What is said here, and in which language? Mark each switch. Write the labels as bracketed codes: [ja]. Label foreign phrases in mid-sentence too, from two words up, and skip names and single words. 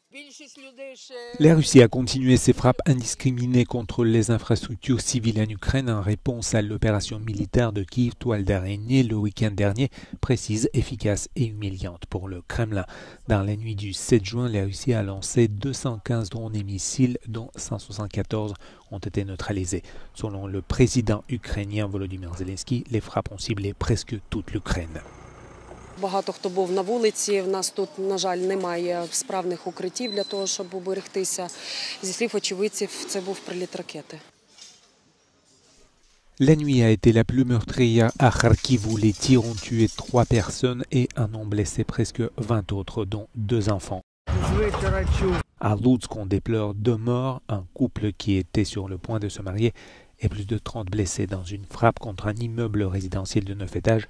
[fr] La Russie a continué ses frappes indiscriminées contre les infrastructures civiles en Ukraine en réponse à l'opération militaire de Kiev Toile d'araignée le week-end dernier, précise, efficace et humiliante pour le Kremlin. Dans la nuit du 7 juin, la Russie a lancé 215 drones et missiles, dont 174 ont été neutralisés. Selon le président ukrainien Volodymyr Zelensky, les frappes ont ciblé presque toute l'Ukraine. [uk] Багато хто був на вулиці, в нас тут, на жаль, немає справних укриттів для того, щоб уберегтися. Зі слів очевидців, це був приліт ракети. [fr] La nuit a été la plus meurtrière à Kharkiv où les tirs ont tué 3 personnes et en ont blessé presque 20 autres, dont 2 enfants. À Lutsk, on déplore 2 morts, un couple qui était sur le point de se marier et plus de 30 blessés dans une frappe contre un immeuble résidentiel de 9 étages.